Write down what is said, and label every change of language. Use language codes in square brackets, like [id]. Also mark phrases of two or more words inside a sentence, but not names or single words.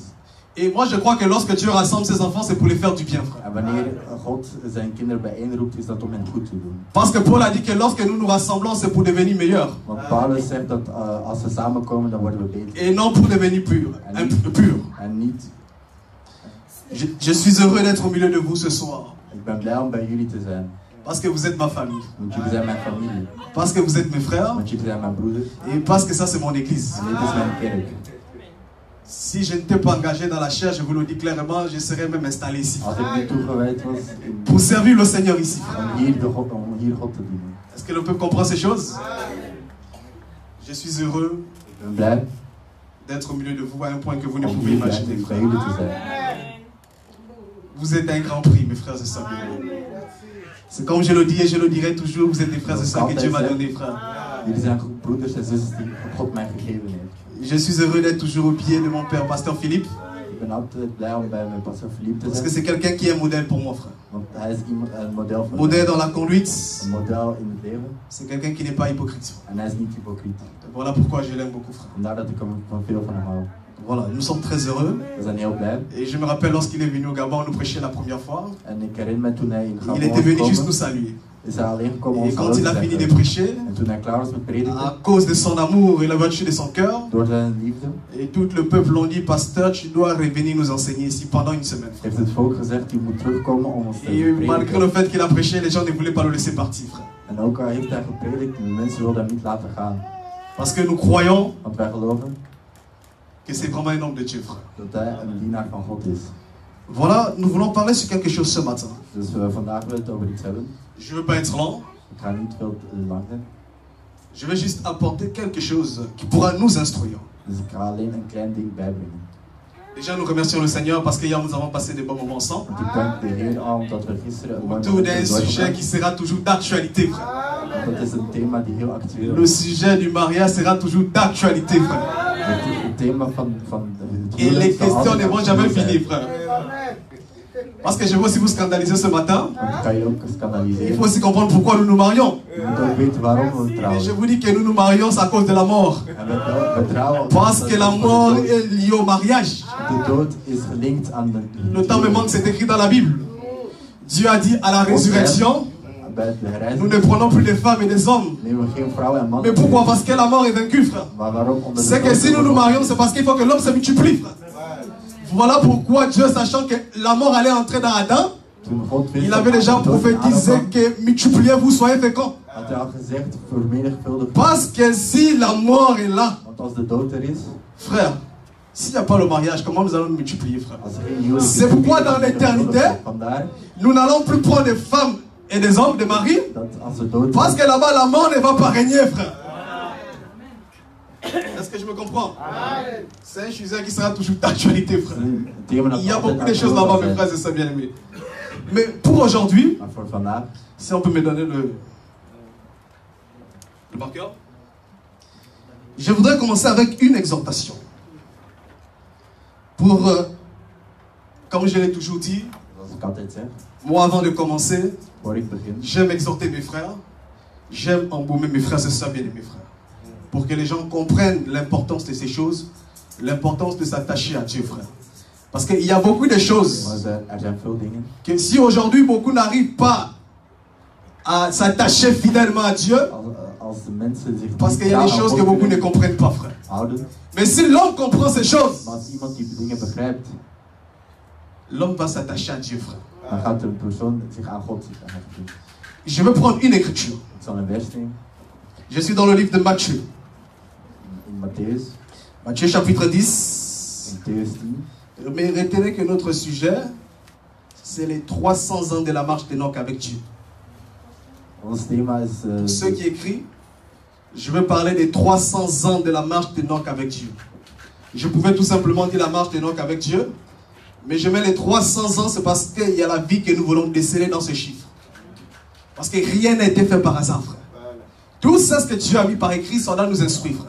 [fr] Et moi je crois que lorsque Dieu rassemble ses enfants, c'est pour les faire du bien, frère. [nl] En wanneer God zijn kinderen bijeenroept, is dat om hen goed te doen. [fr] Parce que Paul a dit que lorsque nous nous rassemblons, c'est pour devenir meilleurs. [nl] Want Paulus zegt dat als we samenkomen, dan worden we beter. [fr] Et non pour devenir purs. Pur. [nl] En niet. [fr] Je suis heureux d'être au milieu de vous ce soir. [nl] Ik ben blij om bij jullie te zijn. [fr] Parce que vous êtes ma famille. [nl] Want jullie zijn mijn familie. [fr] Parce que vous êtes mes frères. [nl] Want jullie zijn mijn broeders. [fr] Et parce que ça c'est mon église. [nl] En dit is mijn kerk. [fr] Si je n'étais pas engagé dans la chair, je vous le dis clairement, je serais même installé ici. [nl] Als ik niet toegewijd was [fr] Pour servir le Seigneur ici. [nl] om hier God te dienen. [fr] Est-ce que le peuple comprend ces choses? Je suis heureux [nl] Ik ben blij [fr] d'être au milieu de vous à un point que vous ne [nl] om [fr] pouvez [nl] hier [fr] imaginer, [nl] bij [fr] frère. [nl] jullie te zijn. [fr] Vous êtes un grand prix, mes frères et sœurs. C'est comme je le dis et je le dirai toujours, vous êtes des frères et sœurs que Dieu m'a donné, frère. [nl] Jullie zijn broeders en zussen die God mij gegeven heeft. [fr] Je suis heureux d'être toujours au pied de mon père, pasteur Philippe. [nl] Ik ben altijd blij om bij mijn pastor Philippe te [fr] Parce que [nl] zijn. [fr] c'est quelqu'un qui est un modèle pour moi, frère. [nl] Want hij is een model voor [fr] Modèle [nl] mij. [fr] dans la conduite. [nl] Een model in het leven. [fr] C'est quelqu'un qui n'est pas hypocrite. [nl] En hij is niet hypocriet. [fr] Voilà pourquoi je l'aime beaucoup, frère. [nl] Vandaar dat ik van veel van hem hou. [fr] Voilà, nous sommes très heureux. [nl] We zijn heel blij. [fr] Et je me rappelle lorsqu'il est venu au Gabon nous prêcher la première fois. [nl] En ik herinner me toen hij in Gabon [fr] Il était venu juste [nl] gekomen, [fr] nous saluer. [nl] is hij alleen gekomen om [fr] Et [nl] ons [fr] quand [nl] hallo [fr] il [nl] te [fr] a fini de [nl] zeggen. [fr] prêcher, [nl] En toen hij klaar was met prediken, [fr] à cause de son amour et la vertu de son cœur, [nl] door zijn liefde, [fr] et tout le peuple l'ont dit, pasteur, tu dois revenir nous enseigner ici pendant une semaine. [nl] heeft het volk gezegd, je moet terugkomen om ons te [fr] Et malgré [nl] prediken. [fr] le fait qu'il a prêché, les gens ne voulaient pas le laisser partir, frère. [nl] En ook al heeft hij gepredikt, de mensen wilden hem niet laten gaan. [fr] Parce que nous croyons [nl] Want wij geloven [fr] que c'est vraiment un homme de Dieu, frère. [nl] dat hij een dienaar van God is. [fr] Voilà, nous voulons parler sur quelque chose ce matin. [nl] Dus vandaag willen we het over iets hebben. [fr] Je ne veux pas être lent. [nl] Ik ga niet veel lang zijn. [fr] Je vais juste apporter quelque chose qui pourra nous instruire. [nl] Dus ik ga alleen een klein ding bijbrengen. [fr] Déjà, nous remercions le Seigneur parce qu'hier nous avons passé des bons moments ensemble. [nl] Want ik dank de Heer aan omdat we gisteren een mooi [fr] Autour [nl] moment [fr] d'un [nl] hebben [fr] sujet qui [nl] doorgebracht. [fr] sera toujours d'actualité, frère. [nl] Dat is een thema die heel actueel [fr] Le [nl] is. [fr] sujet du mariage sera toujours d'actualité, frère. [nl] Het thema van het [fr] Et les [nl] huwelijk zal [fr] questions [nl] altijd [fr] ne vont [nl] actueel [fr] jamais [nl] zijn. [fr] finir, frère. Parce que je veux aussi vous scandaliser ce matin. [nl] Want ik ga je ook [fr] Il [nl] scandaliseren. [fr] faut aussi comprendre pourquoi nous nous marions. [nl] Je moet ook weten waarom we [fr] Et [nl] trouwen. [fr] je vous dis que nous nous marions à cause de la mort. [nl] En we trouwen [fr] Parce que la mort est liée au mariage. [nl] de dood is gelinkt aan de [fr] Le temps me manque, c'est écrit dans la Bible. Dieu a dit à la résurrection, [nl] bij de [fr] nous [nl] herrijzing [fr] ne prenons plus de femmes et des hommes. [nl] nemen we geen vrouwen en mannen [fr] Mais pourquoi? [nl] meer. [fr] Parce que la mort est vaincue, frère. [nl] Maar waarom? Omdat de [fr] C'est que [nl] dood [fr] si nous nous [nl] overwint. [fr] marions, c'est parce qu'il faut que l'homme se multiplie, frère. Voilà pourquoi Dieu, sachant que la mort allait entrer dans Adam, [nl] Toen God wist [fr] il [nl] dat [fr] avait déjà [nl] de dood in Adam [fr] prophétisé [nl] kwam, [fr] que multipliez-vous, soyez féconds. [nl] had hij al gezegd, vermenigvuldig. [fr] Parce que si la mort est là, [nl] Want als de dood er is, [fr] frère, s'il n'y a pas le mariage, comment nous allons nous multiplier, frère? [nl] als er geen huwelijk is, [fr] C'est pourquoi dans [nl] vermenigvuldigd. [fr] l'éternité, [nl] Vandaar [fr] nous n'allons plus prendre des femmes et des hommes, des maris, [nl] dat als er dood [fr] parce [nl] is, [fr] que là-bas, la mort ne va pas régner, frère. Est-ce que je me comprends? C'est un sujet qui sera toujours d'actualité, frère. [nl] een thema dat [fr] Il y a [nl] altijd [fr] beaucoup de choses [nl] actueel [fr] là-bas, [nl] zal [fr] mes [nl] zijn. [fr] frères et sœurs bien-aimés. Mais pour aujourd'hui, [nl] Maar voor vandaag, [fr] si on peut me donner le marqueur, je voudrais commencer avec une exhortation. Pour, comme je l'ai toujours dit, [nl] zoals ik altijd zeg, [fr] moi avant de commencer, [nl] voor ik begin, [fr] j'aime exhorter mes frères, j'aime embaumer mes frères et sœurs bien-aimés, frères. Pour que les gens comprennent l'importance de ces choses, l'importance de s'attacher à Dieu, frère. Parce qu'il y a beaucoup de [nl] maar [fr] choses [nl] er zijn veel dingen. [fr] que si aujourd'hui beaucoup n'arrivent pas à s'attacher fidèlement à Dieu, [nl] Als de mensen zich [fr] parce [nl] niet [fr] qu'il y a des [nl] aan [fr] choses [nl] God [fr] que beaucoup ne [nl] kunnen [fr] comprennent pas, frère. [nl] houden, [fr] Mais si l'homme comprend ces choses, [nl] maar als iemand die dingen begrijpt, [fr] l'homme va s'attacher à Dieu, frère. [nl] dan gaat de persoon zich aan God hechten. [fr] Je vais prendre une écriture. [nl] Ik zal een vers nemen [fr] Je suis dans le livre de Matthieu. [nl] in Matthäus, [fr] Matthieu chapitre 10. [nl] in Matthäus 10. [fr] Mais retenez que notre sujet, c'est les 300 ans de la marche d'Enoch avec Dieu. [nl] Ons thema is [fr] Pour ceux qui écrivent, je veux parler des 300 ans de la marche d'Enoch avec Dieu. Je pouvais tout simplement dire la marche d'Enoch avec Dieu, mais je mets les 300 ans, c'est parce qu'il y a la vie que nous voulons déceler dans ce chiffre. Parce que rien n'a été fait par hasard, frère. Tout ça, ce que Dieu a mis par écrit, ça doit nous instruire, frère.